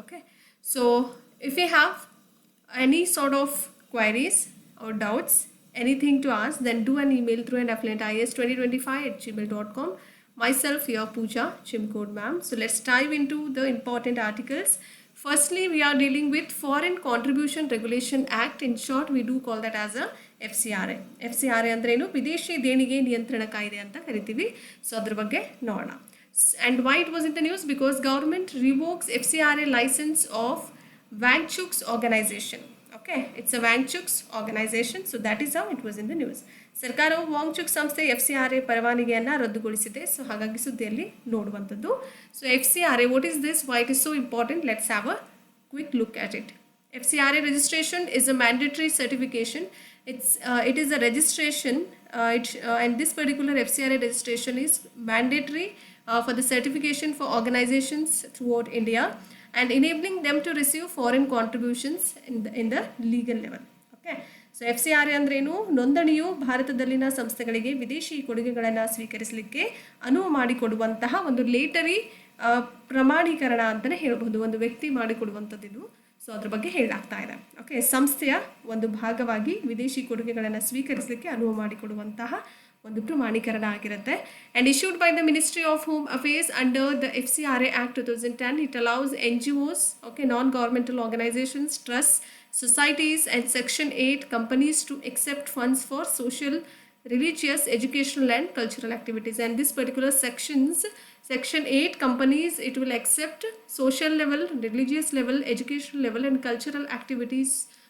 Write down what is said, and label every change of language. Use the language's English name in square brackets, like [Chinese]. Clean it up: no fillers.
[English] Okay, so if you have any sort of queries or doubts, anything to ask, then do an email through an affluentis2025@gmail.com. Myself, your Pooja Chimcode ma'am. So let's dive into the important articles. Firstly, we are dealing with Foreign Contribution Regulation Act. In short, we do call that as a FCRA. [Kannada] FCRA ಅಂದ್ರೇನು? ವಿದೇಶಿ ದೇಣಿಗೆ ನಿಯಂತ್ರಣ ಕಾಯ್ದೆ ಅಂತ ಕರಿತೀವಿ. So ಅದ್ರ ಬಗ್ಗೆ ನೋಡೋಣ. [English] And why it was in the news? Because government revokes FCRA license of Wangchuk's organization. Okay, it's a Wangchuk's organization, so that is how it was in the news. [Kannada] ಸರ್ಕಾರವು ವಾಂಗ್ಚುಕ್ ಸಂಸ್ಥೆ FCRA ಪರವಾನಗಿಯನ್ನು ರದ್ದುಗೊಳಿಸಿದೆ. So ಹಾಗಾಗಿ ಸುದ್ದಿಯಲ್ಲಿ ನೋಡುವಂಥದ್ದು. [English] So FCRA, what is this? Why it is so important? Let's have a quick look at it. FCRA registration is a mandatory certification. It is a registration, and this particular FCRA registration is mandatory for the certification for organizations throughout India and enabling them to receive foreign contributions in the legal level. [Kannada] Okay. So FCRA ಅಂದ್ರೇನು? ನೋಂದಣಿಯು ಭಾರತದಲ್ಲಿನ ಸಂಸ್ಥೆಗಳಿಗೆ ವಿದೇಶಿ ಕೊಡುಗೆಗಳನ್ನು ಸ್ವೀಕರಿಸಲಿಕ್ಕೆ ಅನುವು ಮಾಡಿಕೊಡುವಂತಹ ಒಂದು ಲೇಟರಿ ಪ್ರಮಾಣೀಕರಣ ಅಂತಲೇ ಹೇಳ್ಬೋದು. ಒಂದು ವ್ಯಕ್ತಿ ಮಾಡಿಕೊಡುವಂಥದ್ದು ಇದು. ಸೊ ಅದ್ರ ಬಗ್ಗೆ ಹೇಳಲಾಗ್ತಾ ಇದೆ. ಓಕೆ, ಸಂಸ್ಥೆಯ ಒಂದು ಭಾಗವಾಗಿ ವಿದೇಶಿ ಕೊಡುಗೆಗಳನ್ನು ಸ್ವೀಕರಿಸಲಿಕ್ಕೆ ಅನುವು ಮಾಡಿಕೊಡುವಂತಹ ಒಂದು ಪ್ರಮಾಣೀಕರಣ ಆಗಿರುತ್ತೆ. [English] And issued by the ministry of home affairs under the FCRA Act 2010. It allows NGOs, okay, non-governmental organizations, trusts, societies and Section 8 companies to accept funds for social, religious, educational and cultural activities. And this particular Section 8 companies, it will accept social level, religious level, educational level and cultural activities.